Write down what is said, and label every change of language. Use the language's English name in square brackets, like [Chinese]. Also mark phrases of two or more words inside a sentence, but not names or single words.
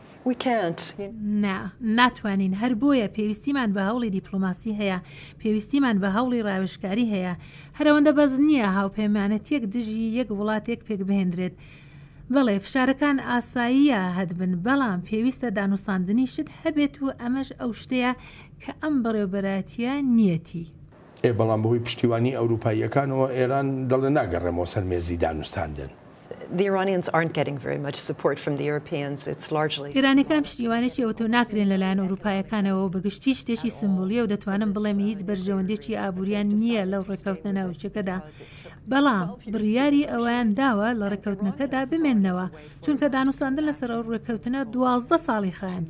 [Central Kurdish] ناتوانین هەر بۆیە پێویستیمان بە هەوڵی دیپلۆماسی هەیە پێویستیمان بە هەوڵی ڕاوێژکاری هەیە هەرەوەندە بەز نییە هاوپەیمانەتێک دژی یەک وڵاتێک پێک بهێنرێت. بەڵێ فشارەکان ئاساییە هەدبن بەڵام پێویستە دانووساندنی شت هەبێت و ئەمەش ئەو شتەیە کە ئەم بەڕێوەبەراتیە نیەتی. بەڵام بەهۆی پشتیوانی ئەوروپاییەکانەوە ئێران دەڵێ ناگەڕێمەوە سەر مێزی دانووساندن. [English] The Iranians aren't getting very much support from the Europeans. It's largely [Central Kurdish] ئێرانەکان پشتیوانێکی ئەوتۆ ناکرێن لەلایەن ئەوروپایەکانەوە و بەگشتی شتێکی سمبولیە و دەتوانم بڵێم هیچ بەرژەوەندێکی ئابووریان نییە لەو ڕێکەوتنە ناوچەکەدا. بەڵام بڕیاری ئەویان داوە لە ڕێکەوتنەکەدا بمێننەوە چونکە دانووساندن لەسەر ئەو ڕێکەوتنە 12 ساڵی خایاند.